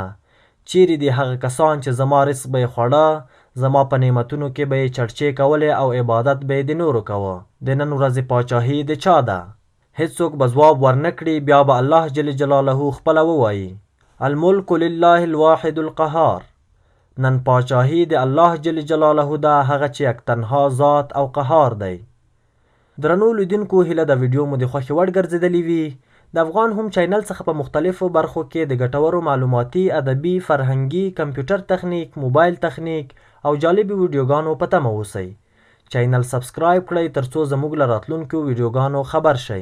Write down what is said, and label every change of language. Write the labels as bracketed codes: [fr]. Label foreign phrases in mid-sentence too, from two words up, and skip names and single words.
[ps] چیرې دي هغه کسان چې زما رزق به یې خوړه، زما په نعمتونو کې به یې چړچې کولې او عبادت به یې د نورو کوه؟ د نن ورځې پاچاهي د چا ده؟ هیڅوک به ځواب ورنه کړي. بیا به الله جل جلاله خپله ووایي [ar] الملک لله الواحد القهار. [ps] نن پاچاهي د الله جل جلاله ده، هغه چې [fa] یک تنها [ps] ذات او قهار دی. درنو لیدونکو، هیله د ویډیو مو د خوښې وړ ګرځېدلې وي. د افغان هوم چینل څخه په مختلفو برخو کې د ګټورو معلوماتي، ادبي، فرهنګي، کمپیوټر تخنیک، موبایل تخنیک او جالبي ویډیوګانو په تمه اوسئ. [en] channel subscribe [ps] کړئ ترڅو زموږ له راتلونکو ویډیوګانو خبر شئ.